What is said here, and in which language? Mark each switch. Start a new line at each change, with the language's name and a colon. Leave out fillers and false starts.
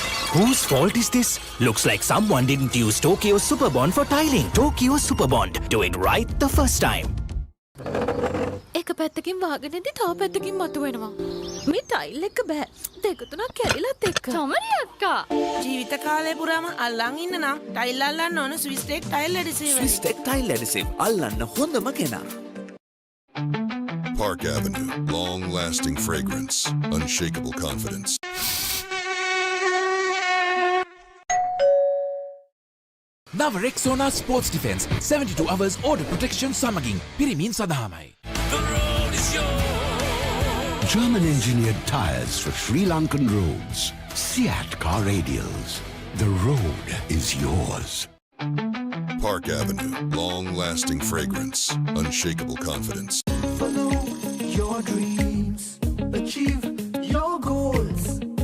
English: Whose fault is this? Looks like someone didn't use Tokyo Superbond for tiling. Tokyo Superbond. Do it right the first time.
Sinhala: එක පැත්තකින් වාගෙනදී තව පැත්තකින් මතුවෙනවා. මේ tile එක බෑ. දෙක තුනක් කැඩිලත් එක්ක. තමරි අක්කා. ජීවිත කාලය පුරාම අල්ලන් ඉන්න නම් ටයිල් අල්ලන්න ඕන Swiss tech tile ඇඩිසිව්. Swiss tech tile ඇඩිසිව් අල්ලන්න හොඳම කෙනා.
English: Park Avenue. Long-lasting fragrance. Unshakable confidence.
Sinhala: නව රෙක්සෝනා sports defence
English: 72 hours order protection
Sinhala: සමගින් පිරිමින් සඳහාමයි.
English: German engineered tires for Sri Lankan roads. Seat car radials. The road is yours. Park Avenue. Long-lasting fragrance. Unshakable confidence. Follow your dreams, achieve your goals.